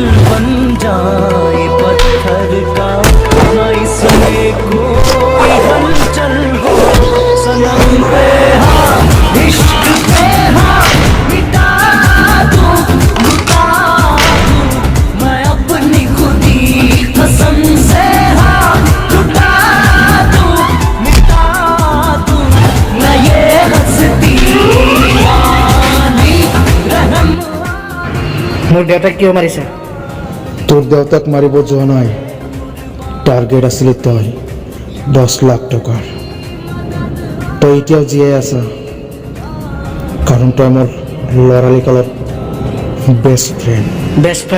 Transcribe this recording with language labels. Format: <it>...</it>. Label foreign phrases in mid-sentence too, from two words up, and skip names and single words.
<hi>बन जाए पत्थर का न इसमें कोई हलचल हो सनम पे हाँ इश्क पे हाँ मिटा दूं लुटा दूं मैं अपनी खुदी कसम से हाँ लुटा दूं मिटा दूं मैं ये हंसती</hi> <as>মোৰ দেউতাক কিয় মাৰিছে তোৰ দেউতাক মাৰিব যোৱা নাই টাৰ্গেট আছিল তই 10 লাখ টকাৰ তই এতিয়াও জীয়াই আছা কাৰণ তই মোৰ লৰালি কালত বেষ্ট ফ্ৰেণ্ড</as>